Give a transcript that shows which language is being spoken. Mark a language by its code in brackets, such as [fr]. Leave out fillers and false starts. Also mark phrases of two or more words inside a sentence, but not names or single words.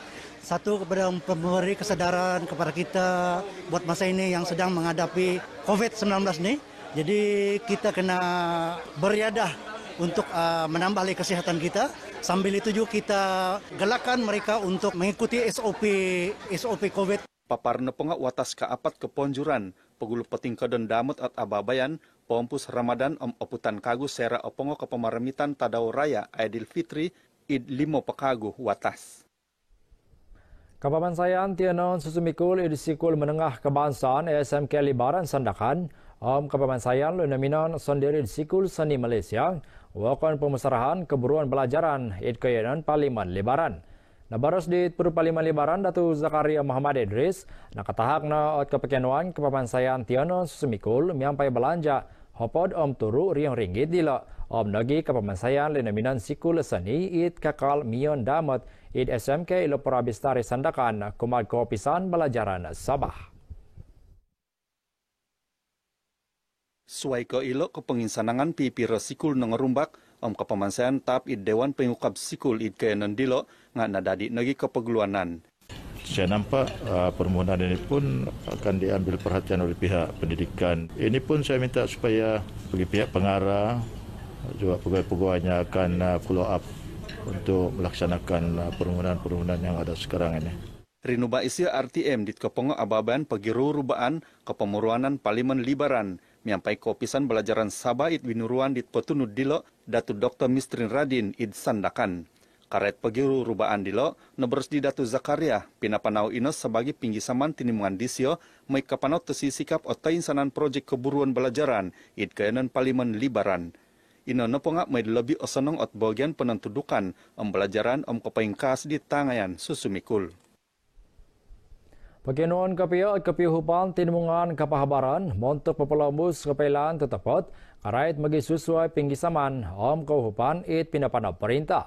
[ms] Satu kepada memberi kesadaran kepada kita buat masa ini yang sedang menghadapi COVID-19 ni. Jadi kita kena beriadah untuk menambah kesihatan kita. Sambil itu juga kita galakkan mereka untuk mengikuti SOP COVID. [dtp] Paparna pengak watas kaapat keponjuran, pegulu petingka dan damut at ababayan, pompus Ramadan oputan kagu sera opongo kepemaramitan tadau raya Aidil Fitri id 5 pekagu watas. Kapamansayan tianon susumikul idisikul [ms] menengah kebangsaan [dtp] SMK Libaran Sandakan, Kapamansayan lunaminan sondiri idisikul seni Malaysia, wakon pemusarahan keburuan belajaran idkayanan Parlimen Libaran. Nabaros di Parlimen Libaran Datu Zakaria Muhammad Idris, nakatahak na at kepekianuan Kapamansayan tianon susumikul miampai belanja hopod turu riang ringgit dila nagi kapamasayan lenaminan sikul seni it kakal mion damat it SMK ilo Porabistari Sandakan kumad kopisan belajaran Sabah. Suai ke ilo kepenginsanangan pipira sikul nengerumbak kapamasayan tap it Dewan Pengukap Sikul it kayanan dilo ngan nadadi nagi kepegeluanan. [ms] Saya nampak permohonan ini pun akan diambil perhatian oleh pihak pendidikan. Ini pun saya minta supaya bagi pihak pengarah juga pegawai-pegawainya akan [en] follow up [ms] untuk melaksanakan permohonan-permohonan yang ada sekarang ini. [dtp] Rinuba isi RTM dit kepongo ababan pagiru rubaan kepemuruanan Parlimen Libaran miampai kopisan belajaran Sabah it winuruan dit petunud dilo Datu Dr. Mistrin Radin id Sandakan. Karet pagiru rubaan dilo nebers di Datu Zakaria pinapanau inos sebagai pinggisaman tinimungan disio mai kapanot tesi sikap otain sanan projek keburuan belajaran id kayanan Parlimen Libaran. Ino nepongak mai lebih osonong ot bagian penentudukan belajaran kepaingkas di tangayan susumikul. Pagkinuan kepiuhupan tinimungan kapahabaran montok pepelambus kepailan tetapot karait magi sesuai pinggisaman kauhupan it pinapana perintah.